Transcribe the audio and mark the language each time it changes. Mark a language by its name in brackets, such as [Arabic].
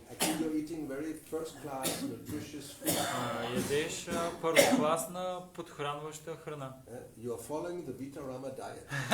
[English] Actually, you're eating very first-class, nutritious food. [Bulgarian] Ядеш първокласна подхранваща храна. [English] You are following the Vita Rama diet.